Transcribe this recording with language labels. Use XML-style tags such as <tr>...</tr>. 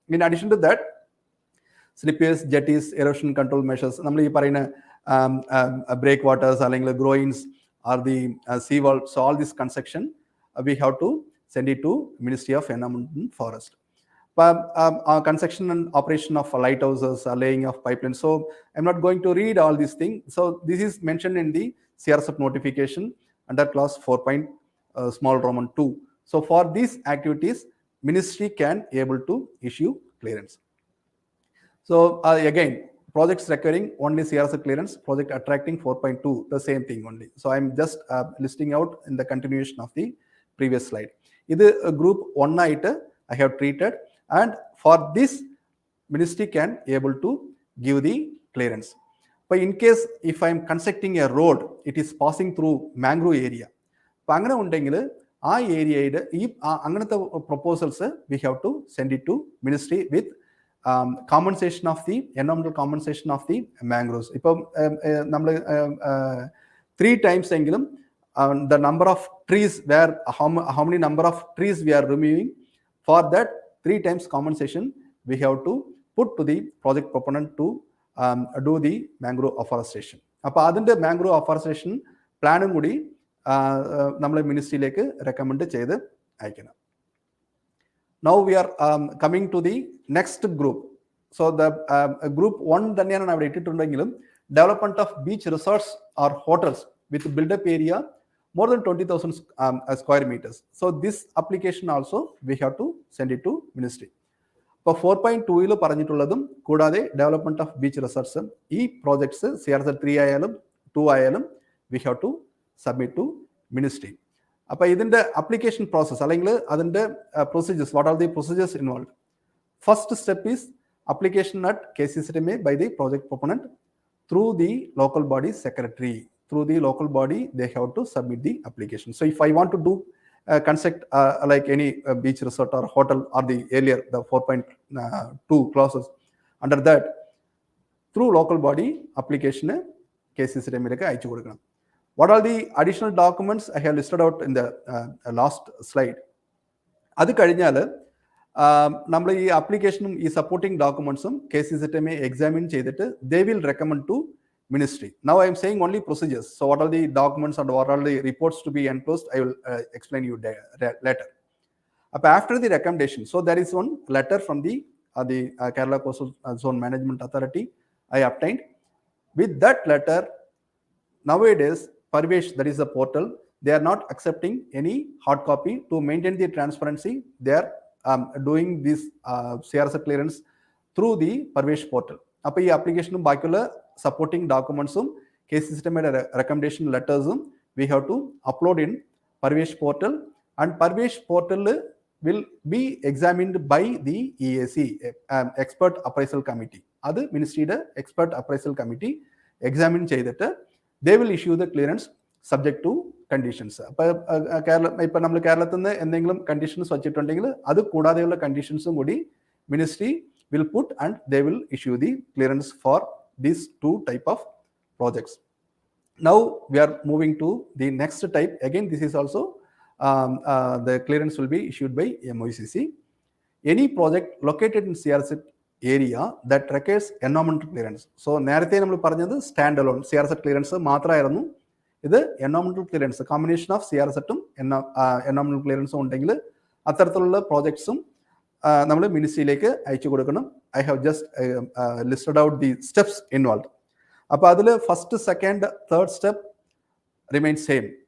<en>in addition to that, slippers, jetties, erosion control measures,</en> <ml>നമ്മൾ ഈ പറയുന്ന</ml> <en>Break waters അല്ലെങ്കിൽ groynes are the sea wall, so all this construction we have to send it to ministry of environment and forest. Construction and operation of lighthouses, laying of pipelines. So I'm not going to read all these things. So this is mentioned in the CRZ notification under clause 4.2. So for these activities, ministry can able to issue clearance. So again, projects requiring only CRZ clearance, project attracting 4.2, the same thing only. So I'm just listing out in the continuation of the previous slide. This group 1</en> <ml>ആയിട്ട്</ml> <en>I have treated, and for this ministry can able to give the clearance. But in case if I am constructing a road, it is passing through mangrove area.</en> <ml>അപ്പോൾ അങ്ങനെ ഉണ്ടെങ്കിൽ ആ ഏരിയയുടെ ഈ അങ്ങനത്തെ</ml> <en>Proposals we have to send it to ministry with compensation of the എൻവയോൺമെന്റൽ compensation of the mangroves.</en> <ml>ഇപ്പം നമ്മൾ</ml> <en>3 times</en> <ml>എങ്കിലും</ml> <en>the number of trees where how many number of trees we are removing, for that 3 times compensation we have to put to the project proponent to do the mangrove afforestation.</en> <ml>അപ്പോൾ അതിൻ്റെ mangrove afforestation പ്ലാനും കൂടി നമ്മൾ മിനിസ്ട്രിയിലേക്ക് recommend ചെയ്ത് അയക്കണം.</ml> <en>Now we are coming to the next group. So the group 1</en> <ml>തന്നെയാണ് അവിടെ ഇട്ടിട്ടുണ്ടെങ്കിലും</ml> <en>Development of beach resorts or hotels with build-up area more than 20,000 square meters. So this application also we have to send it to ministry.</en> <ml>ഇപ്പോൾ 4.2 പറഞ്ഞിട്ടുള്ളതും കൂടാതെ</ml> <en>development of beach resorts ഈ projects</en> <ml>CRZ 3 ആയാലും 2 ആയാലും</ml> <en>we have to submit to ministry.</en> <ml>അപ്പോൾ ഇതിൻ്റെ</ml> <en>application process</en> <ml>അല്ലെങ്കിൽ അതിൻ്റെ</ml> <en>Procedures, what are the procedures involve? First step is application at KCCMA by the project proponent through the local body secretary. Through the local body, they have to submit the application. So if I want to do construct like any beach resort or hotel or the earlier the 4.2 clauses, under that through local body application</en> <ml>KCCMA ലേക്ക് അയച്ചു കൊടുക്കണം.</ml> <en>What are the additional documents I have listed out in the last slide?</en> <ml>അത് കഴിഞ്ഞാൽ നമ്മൾ ഈ ആപ്ലിക്കേഷനും ഈ supporting ഡോക്യുമെന്റ്സും KCCMA examine ചെയ്തിട്ട്</ml> <en>they will recommend to ministry. Now I am saying only procedures. So what are the documents and what are the reports to be enclosed, I will explain you later. After the recommendation, so there is one letter from the Kerala Coastal Zone Management Authority I obtained. With that letter, nowadays Parvesh, that is the portal, they are not accepting any hard copy. To maintain the transparency, they are doing this CRZ clearance through the Parvesh portal.</en> <ml>അപ്പോൾ ഈ ആപ്ലിക്കേഷനും ബാക്കിയുള്ള supporting ഡോക്യുമെന്റ്സും KCCMയുടെ recommendation ലെറ്റേഴ്സും</ml> <en>We have to upload in Parivesh portal, and Parivesh portal will be examined by the EAC, expert appraisal committee.</en> <ml>അത് മിനിസ്ട്രിയുടെ expert appraisal committee examine ചെയ്തിട്ട്</ml> <en>They will issue the clearance subject to conditions.</en> <ml>അപ്പോൾ ഇപ്പം നമ്മൾ കേരളത്തിൽ നിന്ന് എന്തെങ്കിലും conditions വച്ചിട്ടുണ്ടെങ്കിൽ അത് കൂടാതെയുള്ള കണ്ടീഷൻസും കൂടി</ml> <en>ministry will put and they will issue the clearance for these two type of projects. Now we are moving to the next type. Again, this is also the clearance will be issued by MOECC. Any project located in CRZ area that requires environmental clearance.</en> <ml>So നേരത്തെ നമ്മൾ പറഞ്ഞത് stand alone CRZ clearance മാത്രമായിരുന്നു. ഇത് എൻവയോൺമെന്റൽ clearance combination of CRZും എൻവയോൺമെന്റൽ ക്ലിയറൻസും ഉണ്ടെങ്കിൽ അത്തരത്തിലുള്ള പ്രോജക്ട്സും നമ്മൾ മിനിസ്ട്രിയിലേക്ക് അയച്ചു കൊടുക്കണം.</ml> <en>I have just listed out the steps involve.</en> <ml>അപ്പോൾ അതിൽ</ml> <en>First, second, third step remain same.</en>